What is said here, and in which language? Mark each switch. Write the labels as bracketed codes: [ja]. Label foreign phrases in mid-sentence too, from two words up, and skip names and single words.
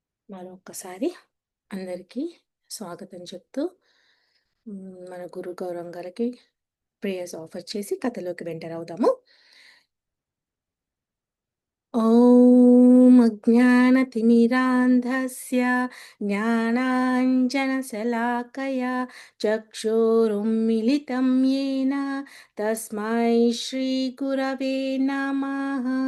[te] మరొక్కసారి అందరికీ స్వాగతం చెప్తూ మన గురు గౌరవం గారికి [en] prayers offer [te] చేసి కథలోకి ఎంటర్ అవుదాము. [sa] ॐ अज्ञानतिमिरान्धस्य ज्ञानाञ्जनशलाकया चक्षुरुन्मिलितं येन तस्मै श्रीगुरवे नमः।